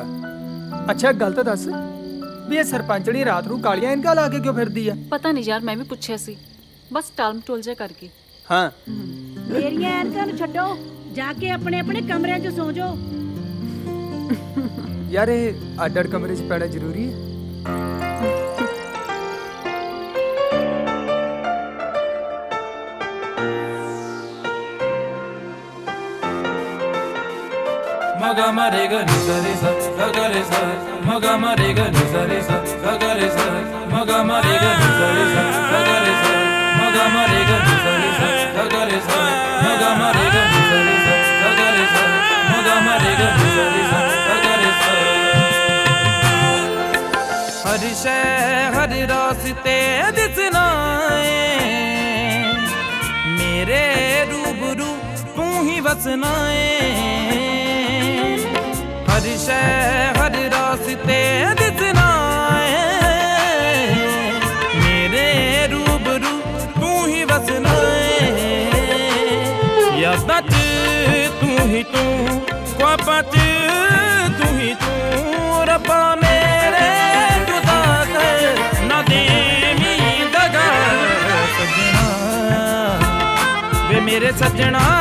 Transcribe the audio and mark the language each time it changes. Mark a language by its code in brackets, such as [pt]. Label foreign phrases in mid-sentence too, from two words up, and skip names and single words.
[pa] ਅੱਛਾ ਗੱਲ ਤਾਂ ਦੱਸ ਵੀ ਇਹ ਸਰਪੰਚਣੀ ਰਾਤ ਨੂੰ ਕਾਲੀਆਂ ਇਨਕਾ ਲਾ ਕੇ ਕਿਉਂ ਫਿਰਦੀ ਆ? ਪਤਾ ਨਹੀਂ ਯਾਰ, ਮੈਂ ਵੀ ਪੁੱਛਿਆ ਸੀ, ਬਸ ਟਾਲਮ ਟੋਲ ਜਿਹਾ ਕਰਕੇ। ਹਾਂ, ਮੇਰੀਆਂ ਐਨਕਾਂ ਨੂੰ ਛੱਡੋ, ਜਾ ਕੇ ਆਪਣੇ ਆਪਣੇ ਕਮਰਿਆਂ 'ਚ ਸੌਂ ਜਾਓ। ਯਾਰ ਇਹ ਅੱਡ-ਅੱਡ ਕਮਰੇ 'ਚ ਪੈਣਾ ਜ਼ਰੂਰੀ ਹੈ? मगा मरेगा नि सरे सा गरे सा मगा मरेगा नि सरे सा गरे सा मगा मरेगा नि सरे सा गरे सा मगा मरेगा नि सरे सा गरे सा मगा मरेगा नि सरे सा गरे सा मगा मरेगा नि सरे सा गरे सा। ਹਰ ਸ਼ੈ ਹਰ ਰਾਸਤੇ ਦਿਸਣਾ ਹੈ, ਮੇਰੇ ਰੂਬਰੂ ਤੂ ਹੀ ਬਸਣਾ ਹੈ। ਹਰ ਸ਼ੈ ਹਰ ਰਾਸਤੇ ਦਿਸਣਾ ਹੈ, ਮੇਰੇ ਰੂਬਰੂ ਤੂ ਹੀ ਬਸਣਾ ਹੈ। ਯਾਦਾਂ 'ਚ ਤੂ ਹੀ ਤੂ, ਖ਼ਾਬਾਂ 'ਚ ਤੂ ਹੀ ਤੂ, ਰੱਬਾ ਮੇਰੇ ਜੁਦਾ ਕਰ ਨਾ ਦੇਵੀ ਦਗ਼ਾ ਸੱਜਣਾ ਵੇ ਮੇਰੇ ਸੱਜਣਾ।